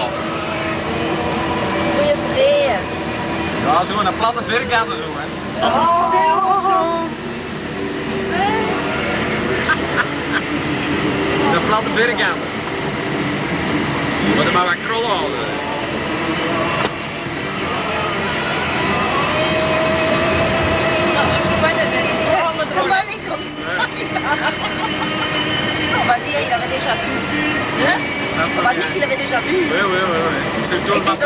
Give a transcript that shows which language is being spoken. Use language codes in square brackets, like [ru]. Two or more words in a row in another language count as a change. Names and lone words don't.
[nl] Goeie breed. Ja, zo een platte vierkant zo, hè. Een platte vierkant. Je moet er maar wat krollen houden. [fr] On va dire il avait déjà vu. Hein? On va dire qu'il avait déjà vu. Oui, oui, oui, oui. C'est le tour de ma